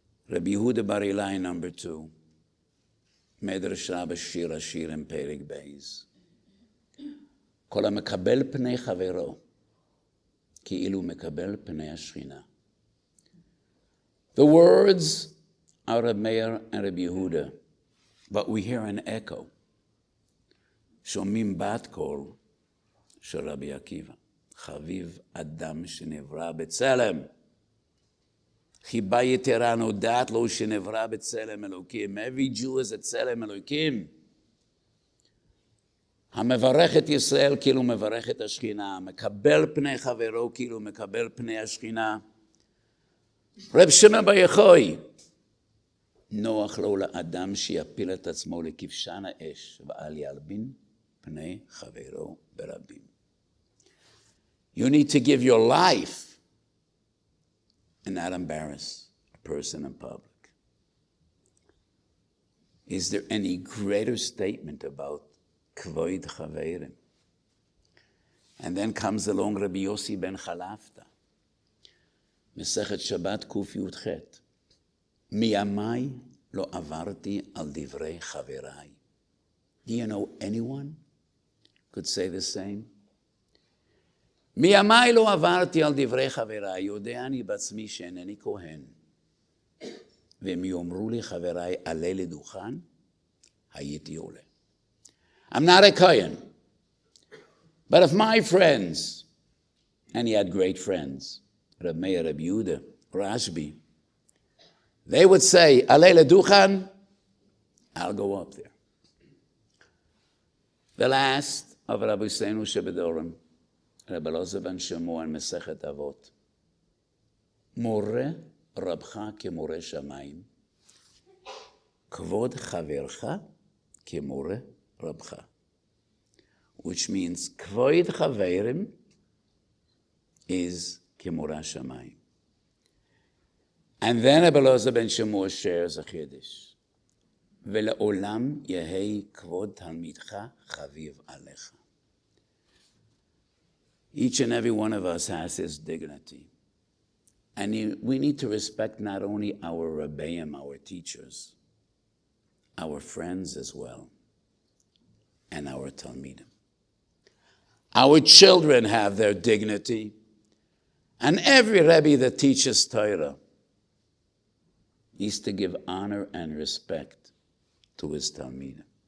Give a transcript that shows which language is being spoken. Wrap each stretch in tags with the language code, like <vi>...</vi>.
<he>רבי יהודה בר אילאי,</he> <en>number 2,</en> <he>מדרש רבה שיר השירים פרק בייז. כל המקבל פני חברו, כאילו מקבל פני השכינה.</he> <en>The words are Reb Meir and Reb Yehuda, but we hear an echo.</en> <he>שומעים בת קול של רבי עקיבא. חביב אדם שנברא בצלם. חיבה יתרה נודעת לו שנברא בצלם אלוקים.</he> <en>Every Jew is a צלם אלוקים.</en> <he>המברך את ישראל כאילו מברך את השכינה. מקבל פני חברו כאילו מקבל פני השכינה. רב שמעון בר יוחאי. נוח לו לאדם שיפיל את עצמו לכבשן האש ואל ילבין פני חברו ברבים.</he> <en>You need to give your life and not embarrass a person in public. Is there any greater statement about Kvoid Chaverim? And then comes along Rabbi Yossi ben Chalafta. Mesechet Shabbat Kuf Yud Chet.</en> <he>Miyamai lo avarti al divrei chaverai.</he> <en>Do you know anyone could say the same?</en> <he>מימיי לא עברתי על דברי חבריי, יודע אני בעצמי שאינני כהן. והם יאמרו לי חבריי, עלה לדוכן, הייתי עולה.</he> <en>I'm not a Kohen. But if my friends, and he had great friends, Reb Meir, Reb Yehuda, Rashbi, they would say,</en> <he>Alei leduchan,</he> <en>I'll go up there. The last of Rabbi Seinu Shebedorim, Rabbi Elazar ben Shemu and Mesechet Avot.</en> <he>More Rabcha kemore shamayim, Kvod chavercha kemore Rabcha.</he> <en>Which means, Kvod chaverim is kemora shamayim. And then Rabbi Elazar ben Shemu shares a chiddush.</en> <he>ולעולם יהי כבוד תלמידך חביב עליך.</he> <en>Each and every one of us has his dignity. And we need to respect not only our Rebbeim, our teachers, our friends as well, and our Talmidim. Our children have their dignity. And every Rebbe that teaches Torah needs to give honor and respect to his Talmidim.</en>